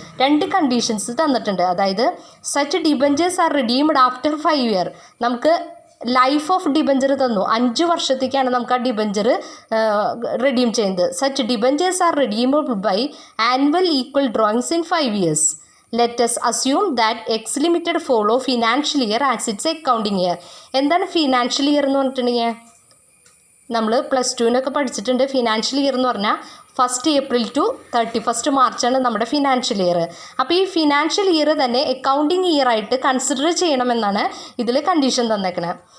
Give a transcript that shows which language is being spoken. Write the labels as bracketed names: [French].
[Malayalam] 2 conditions തന്നിട്ടുണ്ട്. അതായത് [English] Such debentures are redeemed after 5 year. [Malayalam] നമുക്ക് ലൈഫ് ഓഫ് ഡിബഞ്ചർ തന്നു. 5 വർഷത്തേക്കാണ് നമുക്ക് ആ ഡിബഞ്ചർ റിഡീം ചെയ്യുന്നത്. [English] Such debentures are redeemable by annual equal drawings in 5 years. Let us assume that X Limited follow financial year as its accounting year. [Malayalam] എന്താണ് financial year എന്ന് പറഞ്ഞിട്ടുണ്ടെങ്കിൽ നമ്മൾ +2 പഠിച്ചിട്ടുണ്ട്. ഫിനാൻഷ്യൽ ഇയർ എന്ന് പറഞ്ഞാൽ 1st April to 31st March നമ്മുടെ financial year. അപ്പോൾ ഈ ഫിനാൻഷ്യൽ ഇയർ തന്നെ അക്കൗണ്ടിങ് ഇയർ ആയിട്ട് കൺസിഡർ ചെയ്യണമെന്നാണ് ഇതിൽ കണ്ടീഷൻ തന്നേക്കണത്.